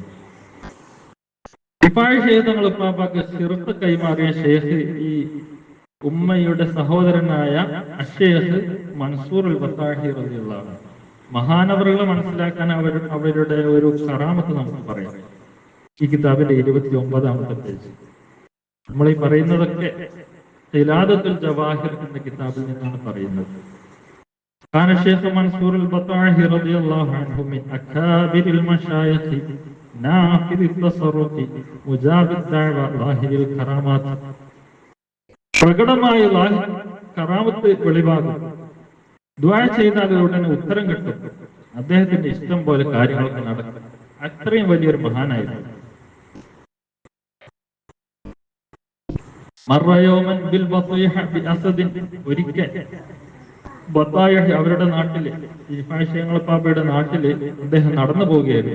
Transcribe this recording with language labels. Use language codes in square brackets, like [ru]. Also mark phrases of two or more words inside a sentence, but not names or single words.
[ml] റിഫായ് ശൈഖ് തങ്ങൾ പാപ്പാക്ക് ഖിർഖ കൈമാറിയ ഷേഖ് ഈ ഉമ്മയുടെ സഹോദരനായ അഷേഖ് മൻസൂർ ബത്താഹി [ar] رضي الله عنه. [ml] മഹാനവറുകളെ മനസ്സിലാക്കാൻ അവരുടെ ഒരു കറാമത്ത് നമുക്ക് പറയാം. ഈ കിതാബിന്റെ 29ാമത്തെ പേജ്. നമ്മൾ ഈ പറയുന്നതൊക്കെ ഖിലാദത്തുൽ ജവാഹിർ എന്ന കിതാബിൽ നിന്നാണ് പറയുന്നത്. [ar] كان الشيخ منصور البطاحي رضي الله عنه من أكابر المشايخ نافذ التصرف مجاب الدعوة ظاهر الكرامات. [ml] പ്രകടമായ കറാമത്ത് വെളിവാകും. ദുആ ചെയ്താൽ ഉടനെ ഉത്തരം കിട്ടും. അദ്ദേഹത്തിന്റെ ഇഷ്ടം പോലെ കാര്യങ്ങളൊക്കെ നടക്കും. അത്രയും വലിയൊരു മഹാനായിരുന്നു. [ar] مر يوما بالبطيحة بأسد, [ml] ഒരിക്കൽ ബത്തായഹി അവരുടെ നാട്ടില്, റിഫായ് ശൈഖ് തങ്ങൾ പാപ്പയുടെ നാട്ടില് അദ്ദേഹം നടന്നു പോവുകയായിരുന്നു.